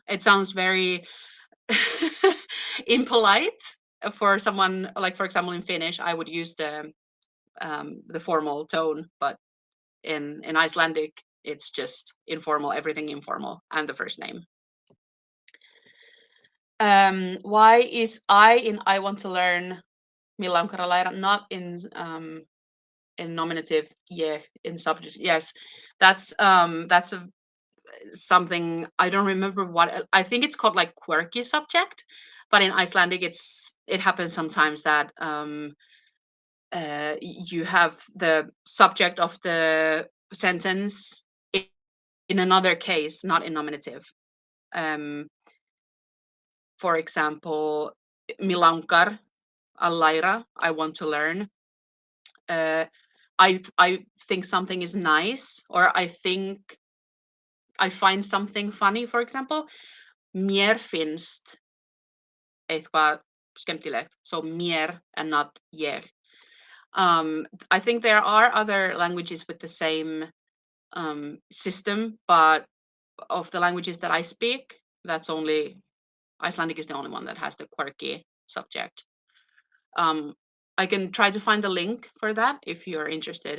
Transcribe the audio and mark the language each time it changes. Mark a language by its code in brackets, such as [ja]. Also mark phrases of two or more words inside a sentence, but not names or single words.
[en] It sounds very impolite for someone, like for example in Finnish, I would use the formal tone, but in Icelandic, it's just informal, everything informal, and the first name. Why is I in I want to learn [is] mig langar að læra [en] not in nominative, yeah, in subject? Yes, that's something I don't remember what, I think it's called like quirky subject, but in Icelandic it happens sometimes that you have the subject of the sentence in another case, not in nominative. Um, for example, [is] mig langar að læra, [en] I want to learn. Uh, I think something is nice, or I think I find something funny, for example. [is] Mér finnst eitthvað skemmtilegt. [en] So mér and not ég. I think there are other languages with the same system, but of the languages that I speak, that's only Icelandic is the only one that has the quirky subject. I can try to find the link for that if you're interested.